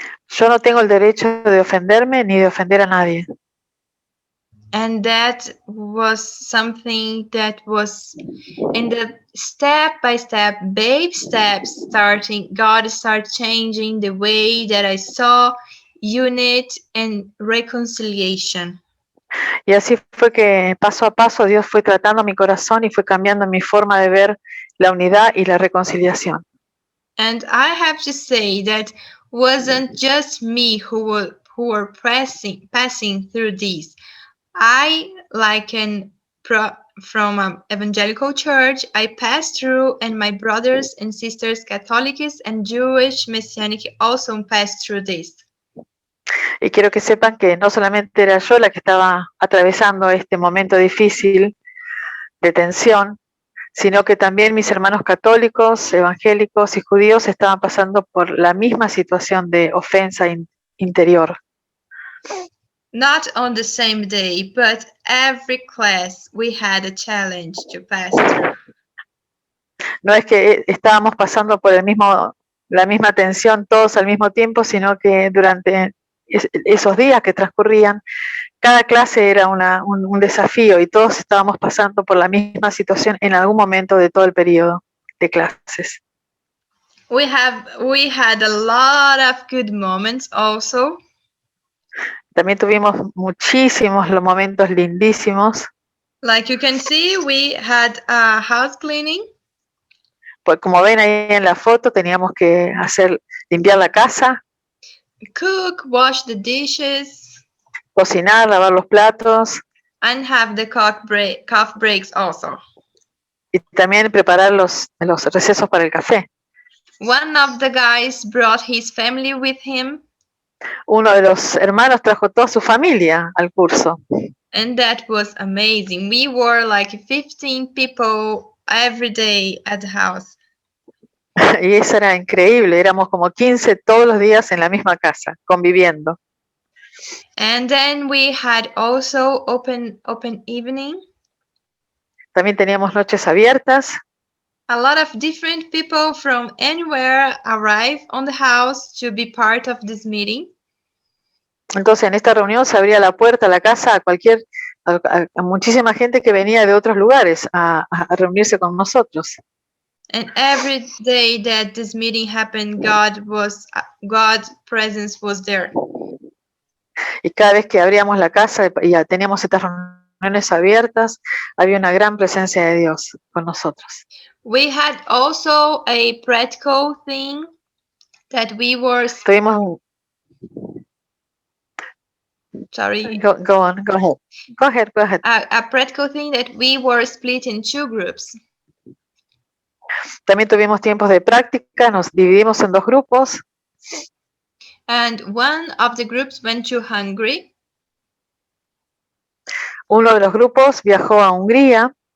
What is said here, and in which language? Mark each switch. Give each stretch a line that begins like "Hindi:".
Spanish: Yo no tengo el derecho de ofenderme ni de ofender a nadie.
English: And that was something that was in the step-by-step, babe steps starting, God started changing the way that I saw unity and reconciliation.
Spanish: Y así fue que paso a paso Dios fue tratando mi corazón y fue cambiando mi forma de ver la unidad y la reconciliación.
English: And I have to say that wasn't just me who were passing through this. I, like from an evangelical church, I passed through, and my brothers and sisters, Catholics and Jewish Messianic, also passed through this.
Spanish: Y quiero que sepan que no solamente era yo la que estaba atravesando este momento difícil de tensión, sino que también mis hermanos católicos, evangélicos y judíos estaban pasando por la misma situación de ofensa interior.
English: Not on the same day, but every class we had a challenge to pass through.
Spanish: No es que estábamos pasando por la misma tensión todos al mismo tiempo, sino que durante esos días que transcurrían, cada clase era un desafío y todos estábamos pasando por la misma situación en algún momento de todo el periodo de clases.
English: We had a lot of good moments also.
Spanish: También tuvimos muchísimos los momentos lindísimos.
English: Like you can see, we had a house cleaning.
Spanish: Pues como ven ahí en la foto, teníamos que limpiar la casa,
English: Cook, wash the dishes,
Spanish: cocinar, lavar los platos
English: and have the cough breaks also.
Spanish: y también preparar los recesos para el café.
English: One of the guys brought his family with him.
Spanish: Uno de los hermanos trajo toda su familia al curso.
English: And that was amazing. We were like 15 people every day at the house.
Spanish: Y eso era increíble, éramos como 15 todos los días en la misma casa, conviviendo.
English: And then we had also open evening.
Spanish: También teníamos noches abiertas.
English: A lot of different people from anywhere arrived on the house to be part of this meeting.
Spanish: Entonces en esta reunión se abría la puerta a la casa a muchísima gente que venía de otros lugares a reunirse con nosotros.
English: And every day that this meeting happened, God's presence was there.
Spanish: Y cada vez que abríamos la casa y ya teníamos estas reuniones abiertas, había una gran presencia de Dios con nosotros.
English: We had also a practical thing that we were.
Spanish: Tuvimos
English: Sorry. Go on. Go ahead. A practical thing that we were split in 2 groups.
Spanish: También tuvimos tiempos de práctica, nos dividimos en 2 grupos.
English: And one of the groups went to Hungary.
Spanish: Uno de los grupos viajó a Hungría.